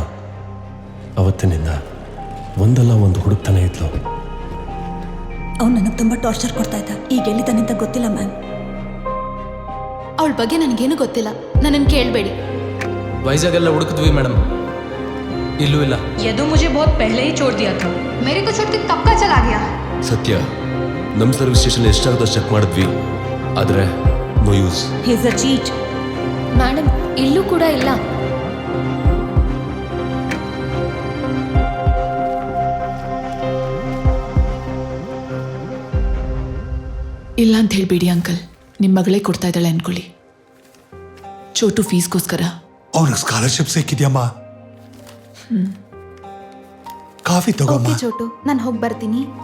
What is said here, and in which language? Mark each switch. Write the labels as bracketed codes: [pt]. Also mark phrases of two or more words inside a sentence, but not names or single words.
[kn] ಅವತ್ತಿನಿಂದ ಒಂದಲ್ಲ ಒಂದು ಹುಡುಕ್ತಾನೆ ಇದ್ಲು. ಅವ್ನು ನನಗೆ ತುಂಬ ಟಾರ್ಚರ್ ಕೊಡ್ತಾ ಇದ್ದ. ಈಗ ಎಲ್ಲಿದ್ದಾನಿಂತ ಗೊತ್ತಿಲ್ಲ ಮ್ಯಾಮ್. ಅವಳ ಬಗ್ಗೆ ನನಗೇನು ಗೊತ್ತಿಲ್ಲ, ನನ್ನನ್ನು ಕೇಳಬೇಡಿ. ವೈಜಾಗೆಲ್ಲ ಹುಡುಕಿದ್ವಿ ಮೇಡಮ್, ಇಲ್ಲೂ ಇಲ್ಲ. [hi] यदु मुझे बहुत पहले ही छोड़ दिया था. मेरे को छोड़ के कब का चला गया? [kn] ಸತ್ಯ, ನಮ್ಮ [en] service station [kn] ಎಷ್ಟಾಗದಷ್ಟು ಚೆಕ್ ಮಾಡಿದ್ವಿ, ಆದರೆ [en] no use. He is a cheat. [kn] ಮೇಡಮ್, ಇಲ್ಲೂ ಕೂಡ ಇಲ್ಲ. ಇಲ್ಲ ಅಂತ ಹೇಳ್ಬೇಡಿ ಅಂಕಲ್, ನಿಮ್ಮ ಮಗಳೇ ಕೊಡ್ತಾ ಇದ್ದಾಳೆ ಅನ್ಕೊಳ್ಳಿ. ಚೋಟು ಫೀಸ್ಗೋಸ್ಕರ. ಅವ್ನಿಗೆ ಸ್ಕಾಲರ್ಶಿಪ್ ಸಿಕ್ಕಿದ್ಯಮ್ಮ. ಕಾಫಿ ತಗೋಮ್ಮ. ಚೋಟು, ನಾನು ಹೋಗಿ ಬರ್ತೀನಿ.